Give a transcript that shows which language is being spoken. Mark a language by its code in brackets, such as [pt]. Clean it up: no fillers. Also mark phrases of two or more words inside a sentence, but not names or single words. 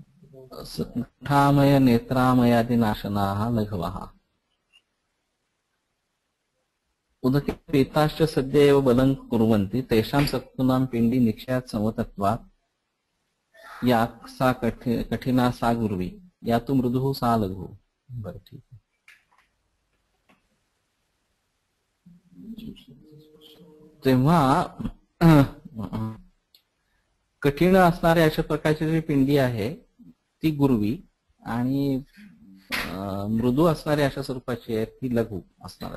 [sa] ठामय नेत्रामयादि नाशनाः लघवः उदके पीताश्च सद्य एव बलं कुर्वन्ति तेषां सत्तूनां पिंडी निक्षयात् समतत्वात् या सा कठिना सा गुरुवी या तु मृदुः सा लघु. [mr] बरं ठीक आहे. तेव्हा कठीण असणाऱ्या अशा प्रकारची जी पिंडी आहे ती गुरुवी आणि मृदू असणाऱ्या अशा स्वरूपाची आहे ती लघु असणार.